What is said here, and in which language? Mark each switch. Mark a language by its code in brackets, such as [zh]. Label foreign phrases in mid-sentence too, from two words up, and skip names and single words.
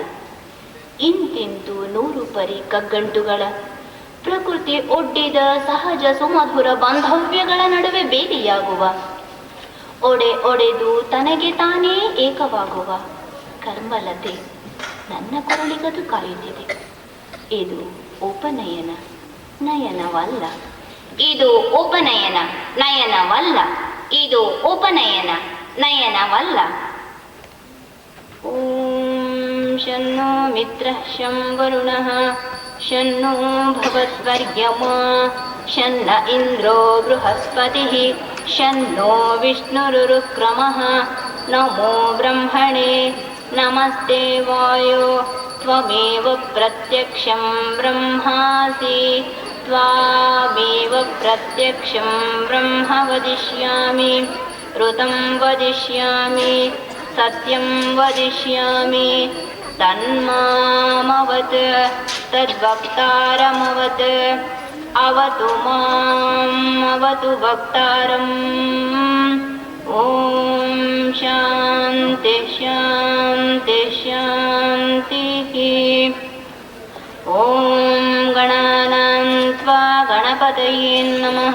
[kn] ಇಂತಿಂತು 100 ಪರಿ ಕಗ್ಗಂಟುಗಳ ಪ್ರಕೃತಿ ಒಡ್ಡಿದ ಸಹಜ ಸುಮಧುರ ಬಾಂಧವ್ಯಗಳ ನಡುವೆ ಬೇಲಿಯಾಗುವ, ಒಡೆದು ತನಗೆ ತಾನೇ ಏಕವಾಗುವ ಕರ್ಮಲತೆ ನನ್ನ ಕೊರಳಿಗದು ಕಾಯುತ್ತಿದೆ. ಇದು ಉಪನಯನ, ನಯನವಲ್ಲ. ಇದು ಉಪನಯನ, ನಯನವಲ್ಲ. ಇದು ಉಪನಯನ, ನಯನವಲ್ಲ. [sa] ಓಂ ಶನ್ನೋ ಮಿತ್ರಃ ಶಂ ವರುಣಃ ಶನ್ನೋ ಭವದ್ವರ್ಯಮಾ ಶನ್ನ ಇಂದ್ರೋ ಬೃಹಸ್ಪತಿಃ ಶನ್ನೋ ವಿಷ್ಣುರುರುಕ್ರಮಃ ನಮೋ ಬ್ರಹ್ಮಣೇ ನಮಸ್ತೆ ವಾಯೋ ತ್ವಮೇವ ಪ್ರತ್ಯಕ್ಷಂ ಬ್ರಹ್ಮಾಸಿ ತ್ವಾಮೇವ ಪ್ರತ್ಯಕ್ಷಂ ಬ್ರಹ್ಮ ವದಿಷ್ಯಾಮಿ ಋತಂ ವದಿಷ್ಯಾಮಿ ಸತ್ಯಂ ವದಿಷ್ಯಾಮಿ ತನ್ಮಾಮವತ್ ತದ್ವಕ್ತಾರಮವತ್ ಅವತು ಮಾಂ ಅವತು ವಕ್ತಾರಂ. ಓಂ ಶಾಂತಿ ಶಾಂತಿ ಶಾಂತಿಃ. ಓಂ ಗಣಾನಾಂ ತ್ವಾ ಗಣಪತಯೇ ನಮಃ.